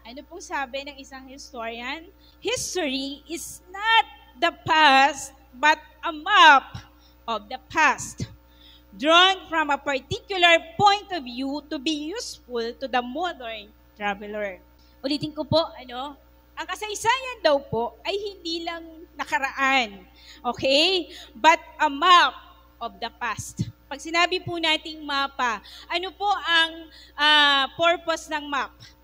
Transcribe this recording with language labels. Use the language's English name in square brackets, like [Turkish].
[Filipino] Ano pong sabi ng isang historian? [English] History is not the past, but a map of the past, drawn from a particular point of view to be useful to the modern traveler. [Filipino] Ulitin ko po, ang kasaysayan daw po ay hindi lang nakaraan, okay? [English] But a map of the past. [Filipino] Pag sinabi po nating mapa, ano po ang purpose ng map?